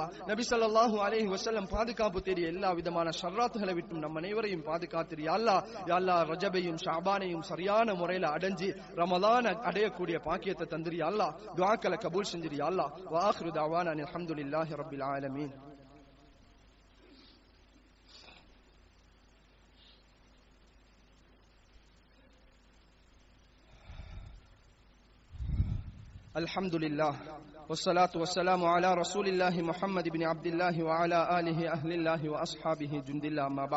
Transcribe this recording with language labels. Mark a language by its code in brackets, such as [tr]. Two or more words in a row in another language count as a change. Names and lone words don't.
[ta] நபி [ar] صلى الله عليه وسلم [ta] பாதுகாப்பு தேடிய எல்லா விதமான ஷர்ராத்துகளை விட்டும் நம் அனைவரையும் பாதுகாத்திரு [ar] يا الله. يا الله [ta] ரஜபையும் ஷாபானையும் சரியான முறையில அடைஞ்சி ரமலான அடையக்கூடிய பாக்கியத்தை தந்திரு [ar] يا الله. [ta] துஆக்களை கபூல் செஞ்சிரு [ar] يا الله. وآخر دعوانا الحمد لله رب العالمين. الحمد لله والصلاة والسلام على رسول الله محمد بن عبد الله وعلى آله أهل الله وأصحابه جند الله أما بعد.